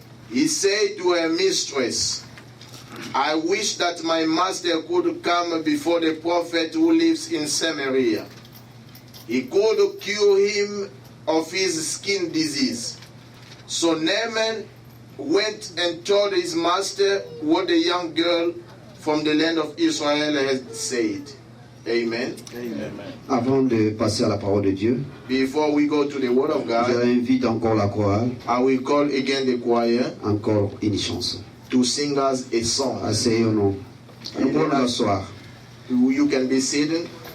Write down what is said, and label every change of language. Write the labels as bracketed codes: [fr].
[en] He said to her mistress, I wish that my master could come before the prophet who lives in Samaria. He could cure him of his skin disease. So Naaman went and told his master what the young girl from the land of Israel had said. Amen. Amen. [fr] Avant de passer à la parole de Dieu, [en] Before we go to the Word of [fr] je [en] God, [fr] invite encore la chorale, [en] I will call again the choir [fr] encore une chanson. [en] to sing us a song. [fr] Asseyons-nous. Nous pouvons nous asseoir. [en] You can be seated.